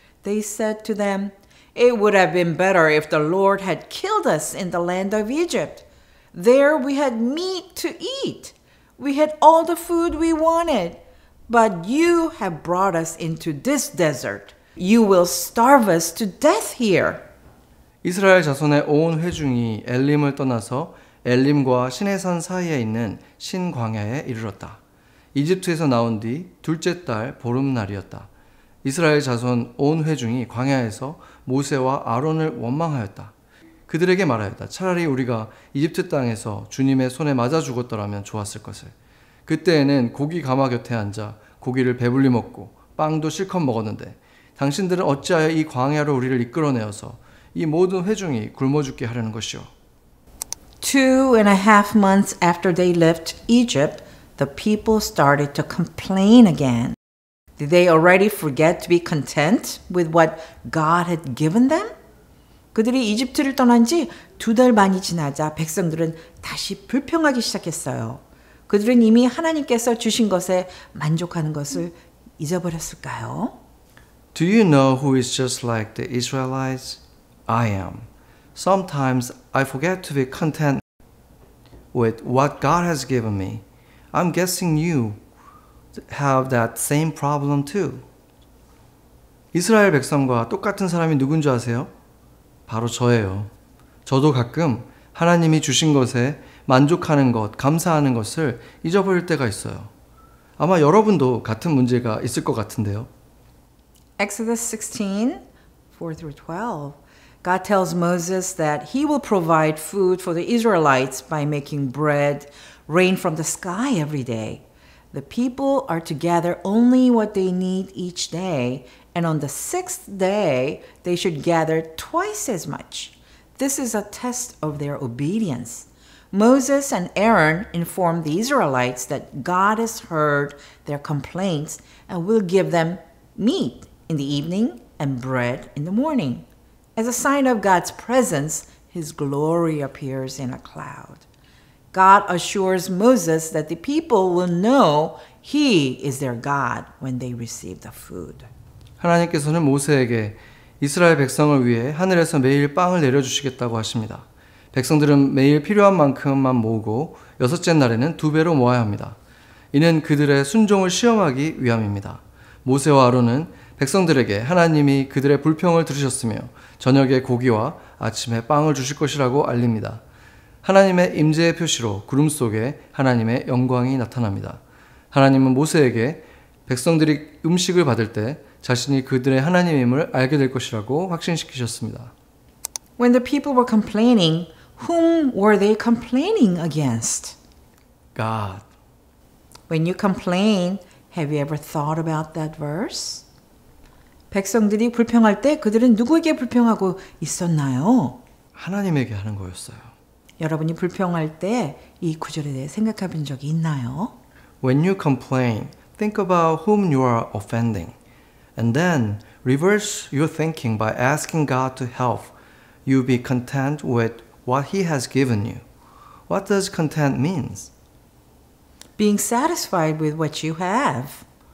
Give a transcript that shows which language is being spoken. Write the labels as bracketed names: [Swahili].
[English] They said to them, "It would have been better if the Lord had killed us in the land of Egypt. There we had meat to eat. We had all the food we wanted. But you have brought us into this desert. You will starve us to death here." [Korean] 이스라엘 자손의 온 회중이 엘림을 떠나서 엘림과 시내산 사이에 있는 신광야에 이르렀다. 이집트에서 나온 뒤 둘째 달 보름날이었다. 이스라엘 자손 온 회중이 광야에서 모세와 아론을 원망하였다. 그들에게 말하였다. 차라리 우리가 이집트 땅에서 주님의 손에 맞아 죽었더라면 좋았을 것을. 그때에는 고기 가마 곁에 앉아 고기를 배불리 먹고 빵도 실컷 먹었는데 당신들은 어찌하여 이 광야로 우리를 이끌어내어서 이 모든 회중이 굶어 죽게 하려는 것이오. [English] 2.5 months after they left Egypt, the people started to complain again. Did they already forget to be content with what God had given them? [Korean] 그들이 이집트를 떠난 지 2달 반이 지나자 백성들은 다시 불평하기 시작했어요. 그들은 이미 하나님께서 주신 것에 만족하는 것을 잊어버렸을까요? [English] Do you know who is just like the Israelites? I am. Sometimes I forget to be content with what God has given me. I'm guessing you have that same problem too. [Korean] 이스라엘 백성과 똑같은 사람이 누군지 아세요? 바로 저예요. 저도 가끔 하나님이 주신 것에 만족하는 것, 감사하는 것을 잊어버릴 때가 있어요. 아마 여러분도 같은 문제가 있을 것 같은데요. [English] Exodus 16, 4 through 12. God tells Moses that he will provide food for the Israelites by making bread rain from the sky every day. The people are to gather only what they need each day, and on the 6th day, they should gather twice as much. This is a test of their obedience. Moses and Aaron informed the Israelites that God has heard their complaints and will give them meat in the evening and bread in the morning. As a sign of God's presence, his glory appears in a cloud. God assures Moses that the people will know he is their God when they receive the food. [Korean] 하나님께서는 모세에게 이스라엘 백성을 위해 하늘에서 매일 빵을 내려주시겠다고 하십니다. 백성들은 매일 필요한 만큼만 모으고 여섯째 날에는 2배로 모아야 합니다. 이는 그들의 순종을 시험하기 위함입니다. 모세와 아론은 백성들에게 하나님이 그들의 불평을 들으셨으며 저녁에 고기와 아침에 빵을 주실 것이라고 알립니다. 하나님의 임재의 표시로 구름 속에 하나님의 영광이 나타납니다. 하나님은 모세에게 백성들이 음식을 받을 때 자신이 그들의 하나님임을 알게 될 것이라고 확신시키셨습니다. [English] When the people were complaining, whom were they complaining against? God. When you complain, have you ever thought about that verse? [Korean] 백성들이 불평할 때 그들은 누구에게 불평하고 있었나요? 하나님에게 하는 거였어요. 여러분이 불평할 때 이 구절에 대해 생각해 본 적이 있나요? [English] When you complain, think about whom you are offending. And then reverse your thinking by asking God to help you be content with what He has given you. What does content mean? Being satisfied with what you have.